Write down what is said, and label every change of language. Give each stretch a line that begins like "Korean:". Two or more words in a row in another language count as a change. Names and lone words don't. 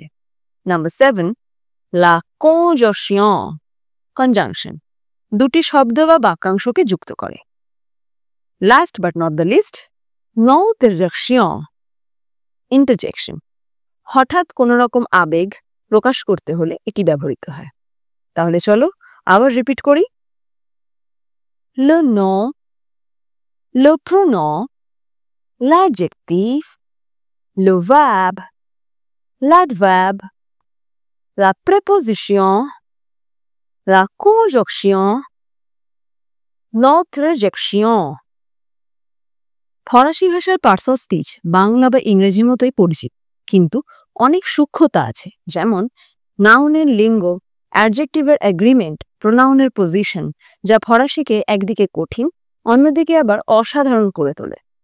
Bangla: নাম্বার 7,
French: la conjonction,
Bangla: দুটি শব্দ বা বাক্যাংশকে যুক্ত করে।
English: last but not the least,
Bangla: ইন্টারজেকশন, হঠাৎ কোনো রকম আবেগ প্রকাশ করতে হলে এটি ব্যবহৃত হয়। তাহলে চলো আবার রিপিট করি।
French: le nom, le pronom, l'adjectif, le verbe, l'adverbe, la préposition, la conjonction, l'interjection।
Bangla: ফরাসি ভাষার
English: parts of speech
Bangla: বাংলা বা ইংরেজির মতোই পরিচিত, কিন্তু অনেক সূক্ষ্মতা আছে। যেমন নাউনের লিঙ্গ, অ্যাডজেক্টিভের এগ্রিমেন্ট, প্রোনাউনের পজিশন, যা ফরাসিকে একদিকে কঠিন, অন্যদিকে আবার অসাধারণ করে তোলে।